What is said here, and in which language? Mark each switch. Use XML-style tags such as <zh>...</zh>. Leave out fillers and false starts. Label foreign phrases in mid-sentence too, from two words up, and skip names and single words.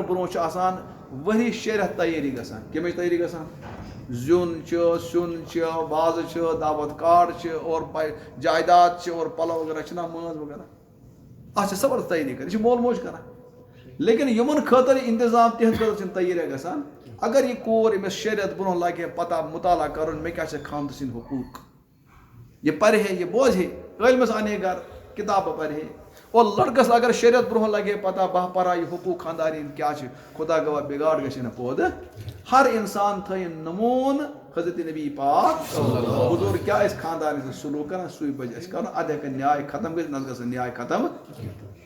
<ks>برونٛہہ چھُ آسان ؤری 6 رٮ۪تھ تیٲری گژھان کمِچ تیٲری گژھان زیُن چھُ سیُن چھُ وازٕ چھُ دعوت کارڈ چھِ اور جائیداد چھِ اور پلو وغیرہ چھِنہ مٲنز وغیرہ اتھ چھِ زبردست تیٲری کران یہِ چھُ مول موج کران لیکن یِمن خٲطرٕ انتظام تِہنٛدِ خٲطرٕ چھِنہٕ تیٲریہ گژھان اگر یہِ کور أمِس 6 رٮ۪تھ برونٛہہ لگہِ ہے پتہ مطالعہ کرُن مےٚ کیٛاہ چھِ خاندٕ سٕنٛدۍ حقوٗق یہِ پرِ ہے یہِ بوزِ ہے عٲلمس انے گرٕ کتابہٕ پرِ ہے اور لڑکس اگر 6 رٮ۪تھ برونٛہہ لگہِ ہے پتہ بہٕ پرٕ ہا یہِ حقوٗق خاندارنۍ کیٛاہ چھِ خدا گواہ بِگاڑ گژھِ نہٕ پٲدٕ ہر انسان تھٲیِن نموٗنہٕ حضرت نبی پاک حضوٗر کیٛاہ ٲسۍ خاندارنہِ سۭتۍ سلوٗک کران سُے پزِ اَسہِ کرُن ادٕ ہٮ۪کن نیاے ختم گٔژھِتھ نتہٕ گژھن نیاے ختم</ks>